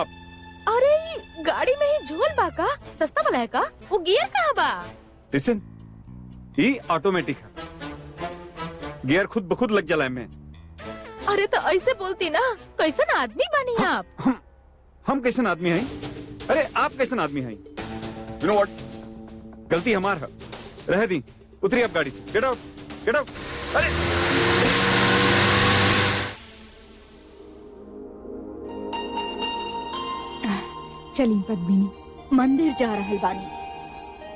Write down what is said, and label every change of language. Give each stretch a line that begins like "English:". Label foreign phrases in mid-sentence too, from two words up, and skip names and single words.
Bhojpuri: अरे गाड़ी में ही झोल बा का? सस्ता वाला है का? वो गियर कहाँ बा? लिसन, ये ऑटोमेटिक है, गियर खुद ब खुद लग जाला है में। अरे तो ऐसे बोलती ना, कैसन आदमी बनी आप? हम कैसन आदमी हैं? अरे आप कैसन आदमी हैं?
English: You know what?
Bhojpuri: गलती हमार है, रह दी। उतरी आप गाड़ी से,
English: get out, get out.
Bhojpuri: अरे चली पद्मिनी, मंदिर जा रहल बानी।